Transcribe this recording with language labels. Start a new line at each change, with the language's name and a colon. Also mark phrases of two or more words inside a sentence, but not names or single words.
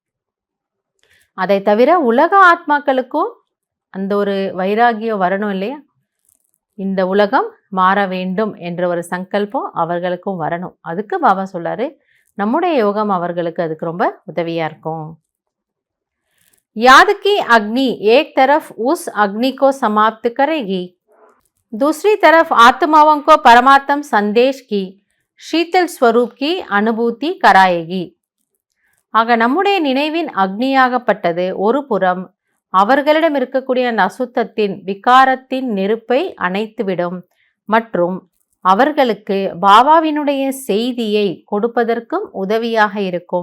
Tamil: அதை தவிர உலக ஆத்மாக்களுக்கும் அந்த ஒரு வைராகியம் வரணும் இல்லையா. இந்த உலகம் மாற வேண்டும் என்ற ஒரு சங்கல்பம் அவர்களுக்கும் வரணும். அதுக்கு பாபா சொல்றாரு, நம்முடைய யோகம் அவர்களுக்கு அதுக்கு ரொம்ப உதவியா இருக்கும்.
Hindi: याद की अग्नि एक तरफ उस अग्नि को समाप्त करेगी, दूसरी तरफ आत्माओं को परमात्म संदेश की शीतल स्वरूप की अनुभूति कराएगी.
Tamil: ஆக நம்முடைய நினைவின் அக்னியாகப்பட்டது ஒரு புறம் அவர்களிடம் இருக்கக்கூடிய அந்த அசுத்தத்தின் விகாரத்தின் நெருப்பை அணைத்துவிடும் மற்றும் அவர்களுக்கு பாபாவினுடைய செய்தியை கொடுப்பதற்கும் உதவியாக இருக்கும்.